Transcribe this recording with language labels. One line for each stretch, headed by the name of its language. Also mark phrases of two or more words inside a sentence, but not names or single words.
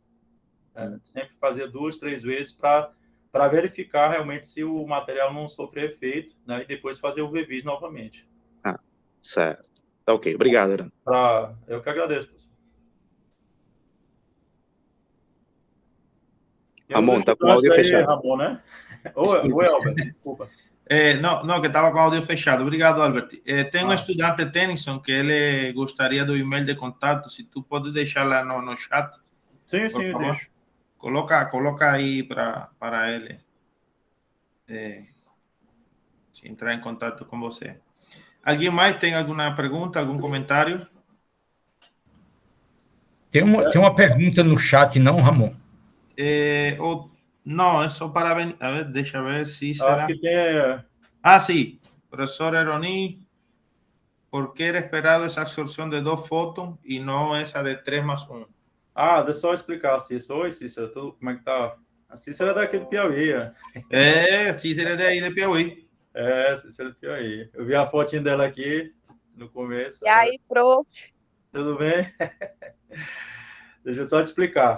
Portuguese: Sempre fazia 2, 3 vezes para verificar realmente se o material não sofrer efeito, né? E depois fazer o revis novamente. Certo. Tá ok. Obrigado, Irã. Eu que agradeço, professor. Ramon, tá com o áudio fechado. Ramon, né? Ou Albert, desculpa.
Spanish: No, que estaba con audio fechado.
Portuguese: Obrigado, Albert.
Spanish: Tengo un estudiante
Portuguese: Tennyson que ele gostaria do e-mail de contato. Se tu pode deixar lá no chat. Sim, deixo. Coloca aí para ele se entrar em contato com você. Alguém mais tem alguma pergunta, algum comentário? Tem uma pergunta no chat, não, Ramon?
Spanish: No, es para venir. A ver,
Portuguese: deixa ver
Spanish: si será.
Portuguese: Acho que tem.
Spanish: Sí. Profesor Eroni, ¿por qué era esperado esa absorción de 2 fótons y no esa de 3 más 1?
Portuguese: Deixa eu só explicar, Cícero. Oi, Cícero, como é que tá? A Cícero é daqui do Piauí. Cícero é daí de Piauí. Cícero é do Piauí. Eu vi a fotinha dela aqui no começo. E aí, prof? Tudo bem? Deixa eu só te explicar.